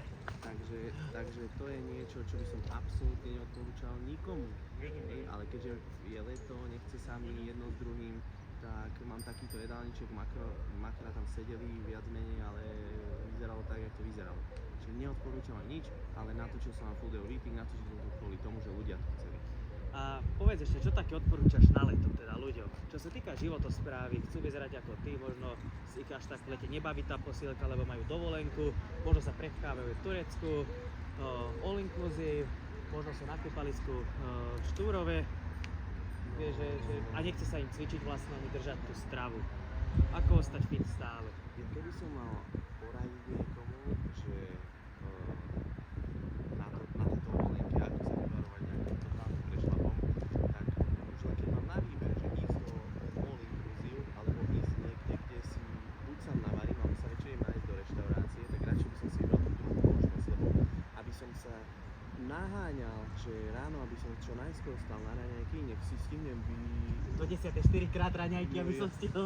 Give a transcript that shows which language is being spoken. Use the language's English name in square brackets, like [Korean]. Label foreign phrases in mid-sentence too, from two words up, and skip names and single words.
[Slovak] Takže to je niečo, čo by som absolútne neodporúčal nikomu. Hej, ale keďže je leto, nechce sa mi jedno s druhým tak mám takýto jedálniček, makra tam sedeli viac menej, ale vyzeralo tak, jak to vyzeralo. Čiže neodporúčam vám nič, ale natočil som vám [English] full day rating, [Slovak] natočil som to kvôli tomu, že ľudia to chceli. A povedz ešte, čo také odporúčaš na leto teda ľuďom? Čo sa týka životosprávy, chcú vyzerať ako ty, možno si ich až tak v lete nebaví tá posielka, lebo majú dovolenku, možno sa prepchávajú v Turecku, [English] all inclusive, [Slovak] možno sú na kúpalisku v Štúrove, vieš, a nechce sa im cvičiť vlastne ani držať tú stravu. Ako ostať fit stále? Keby som mal poradiť niekomu, že na tejto dovolenke, ako sa vyvarovať nejakým totálnym prešlapom, tak už len keď mám na výber, že ísť do [English] all inclusive, [Slovak] alebo ísť niekde, kde si buď sám navarím, alebo sa väčšej nájsť do reštaurácie, tak radšej by som si vybral tú druhú možnosť, lebo aby som sa naháňal, že ráno, aby som čo najskôr stal na raňajky, nech si stihnem Do 10. 4 krát raňajky, aby som stihol.